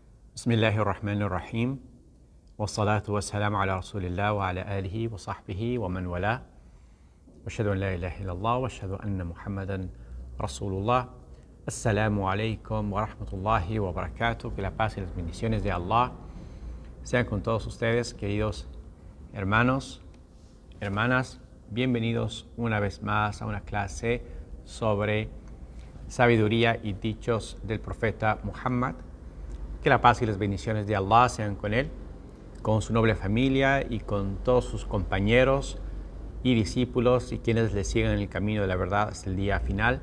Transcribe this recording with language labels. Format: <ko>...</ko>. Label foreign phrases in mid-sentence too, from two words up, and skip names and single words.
<ar>بسم الله الرحمن الرحيم والصلاة والسلام على رسول الله وعلى آله وصحبه ومن والاه وأشهد أن لا إله إلا الله وأشهد أن محمدا رسول الله. السلام عليكم ورحمة الله وبركاته.</ar> <es>Que la paz y las bendiciones de Allah sean con todos ustedes, queridos hermanos, hermanas. Bienvenidos una vez más a una clase sobre sabiduría y dichos del profeta Muhammad. Que la paz y las bendiciones de Allah sean con él, con su noble familia y con todos sus compañeros y discípulos y quienes le sigan en el camino de la verdad hasta el día final.</es>